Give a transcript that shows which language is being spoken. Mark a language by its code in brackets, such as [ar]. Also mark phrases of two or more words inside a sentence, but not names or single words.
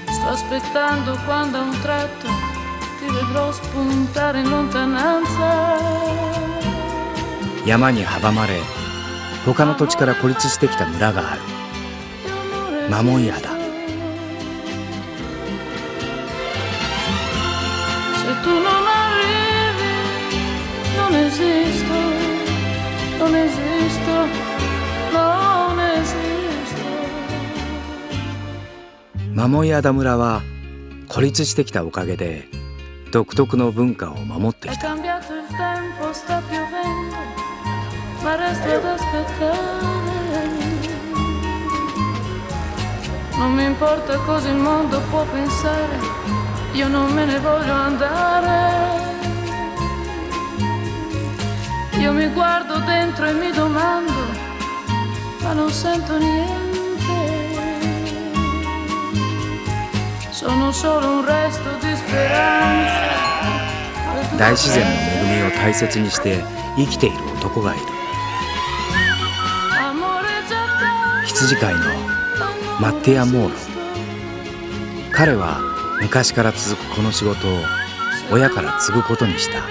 [it] aspettando quando a un tratto ti vedrò spuntare in lontananza。 [ja] 山に阻まれ他の土地から孤立してきた村がある。マモイアだ。 [it] Se tu non arrivi, non esisto, non esisto, non esisto。 [ja] マモイアダ村は孤立してきたおかげで独特の文化を守ってきた。 [it] Ma resto ad aspettare. Non mi importa cosa il mondo può pensare, io non me ne voglio andare. Io mi guardo dentro e mi domando, ma non sento niente. Sono solo un resto di speranza. [ja] 大自然の恵みを大切にして生きている男がいる。羊飼いのマッティア・モーロ。彼は昔から続くこの仕事を親から継ぐことにした。